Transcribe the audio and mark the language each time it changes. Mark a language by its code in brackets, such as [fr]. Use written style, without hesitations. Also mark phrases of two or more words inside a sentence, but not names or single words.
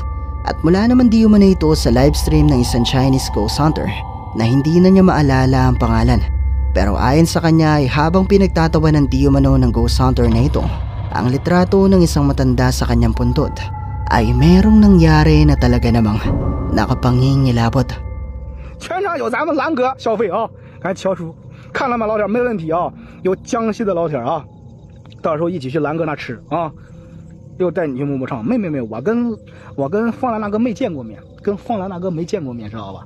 [tl] At mula naman di umano ito sa livestream ng isang Chinese [en] ghost hunter [tl] na hindi na niya maalala ang pangalan. Pero ayon sa kanya ay habang pinagtatawa ng di umano ng [en] ghost hunter [tl] na ito, ang litrato ng isang matanda sa kanyang puntod ay merong nangyari na talaga namang nakapangingilabot. [zh] 全场有咱们蓝哥消费啊，赶紧敲出，看了吗，老铁？没问题啊，有江西的老铁啊，到时候一起去蓝哥那吃啊，又带你去摸摸场。没，我跟方兰大哥没见过面，跟方兰大哥没见过面，知道吧？